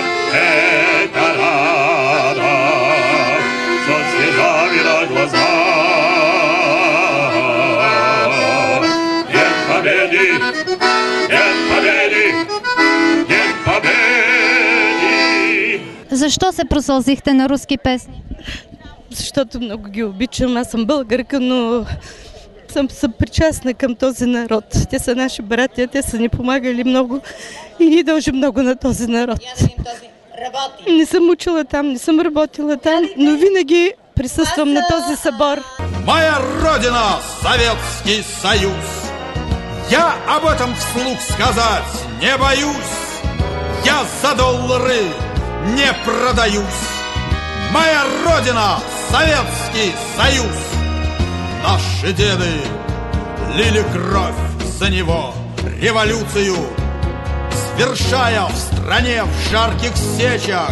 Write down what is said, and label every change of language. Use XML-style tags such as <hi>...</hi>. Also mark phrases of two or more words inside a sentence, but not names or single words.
<ru>Это радость со слезами на глазах. День Победы, День Победы, День Победы.</ru> <bg>Защо се просълзихте на руски песни? Защото много ги обичам. Аз съм българка, но съм съпричастна към този народ. Те са наши братя, те са ни помагали много и ние дължим много на този народ. Не съм учила там, не съм работила там, но винаги присъствам на този събор.</bg> <ru>Моя родина – Советский Союз. Я об этом вслух сказать не боюсь. Я за доллары не продаюсь. Моя родина – Советский Союз. Наши деды лили кровь за него, революцию, свершая в стране в жарких сечах.</ru>